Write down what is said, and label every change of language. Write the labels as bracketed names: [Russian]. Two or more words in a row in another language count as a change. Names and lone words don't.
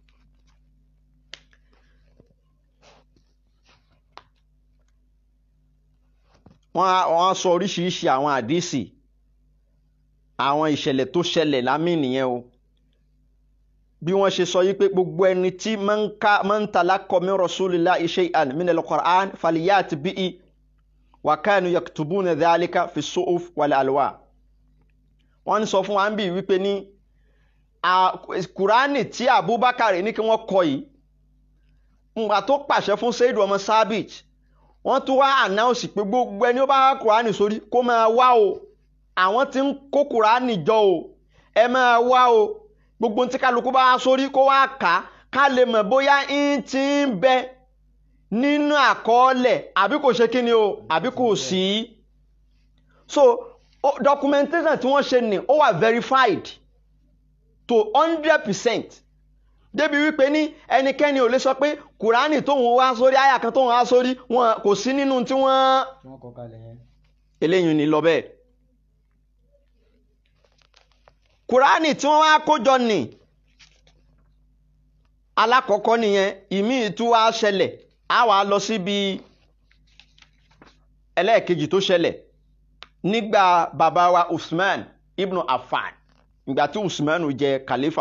[Yoruba] wọ́n sọ oríṣiríṣi àwọn àdísì àwọn ìṣẹ̀lẹ̀ tó ṣẹlẹ̀ lámì nìyẹn o bí wọ́n ṣe sọ yí pé gbogbo ẹni tí [Arabic] من تلقى من رسول الله شيئا من القرآن فليأت به وكانوا يكتبون ذلك في صحف والألواح. [Yoruba] wọ́n ní sọ fún wa ń bí wípé ní Kùránì tí Abubakar ní kí wọ́n kọ yìí ńgbà tó pàṣẹ fún Said ọmọ Sabit wọ́n tún wá announce pé gbogbo ẹni ó bá Kùránì sórí kó máa wá o àwọn tí ń kó Kùránì jọ o ẹ máa wá o gbogbo tí kálukú bá sórí kó wá kà ká lè mọ̀ bóyá ń ti ń bẹ nínú àkọọ́lẹ̀ àbí kò ṣe kíni o àbí kò sí. so documentation tí wọ́n ṣe ní ó wà [English] verified to [Yoruba] 100% débi wípé ní ẹnikẹ́ni ò lè sọ pé Kùránì tóun wá sórí àyà kan tóun wá sórí wọn kò sí nínú tí wọ́n kọ kalẹ̀ yẹn. eléyìí ni lọ bẹ́ẹ̀. Kùránì tí wọ́n wá kójọ ní alákọ̀ọ́kọ́ nìyẹn ìmí tú wá ṣẹlẹ̀ á wà lọ síbi ẹlẹ́ẹ̀kejì tó ṣẹlẹ̀ nígbà bàbá wa Usman ibn Affan ìgbà tí Usman jẹ khalifa.